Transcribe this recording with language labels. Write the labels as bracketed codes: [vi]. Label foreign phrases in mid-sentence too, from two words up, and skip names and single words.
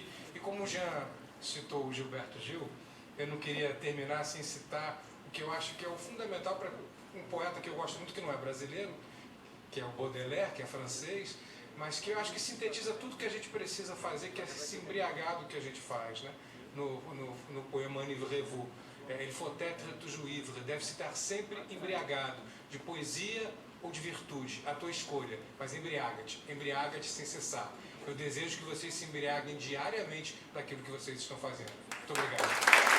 [pt] E como o Jean citou o Gilberto Gil, eu não queria terminar sem citar o que eu acho que é o fundamental para um poeta que eu gosto muito, que não é brasileiro, que é o Baudelaire, que é francês, mas que eu acho que sintetiza tudo que a gente precisa fazer, que é se embriagar do que a gente faz, né? No poema [fr] Enivrez-vous. Il faut être toujours ivre, [pt] deve-se estar sempre embriagado, de poesia ou de virtude, a tua escolha, mas embriaga-te sem cessar. Eu desejo que vocês se embriaguem diariamente daquilo que vocês estão fazendo. Muito obrigado.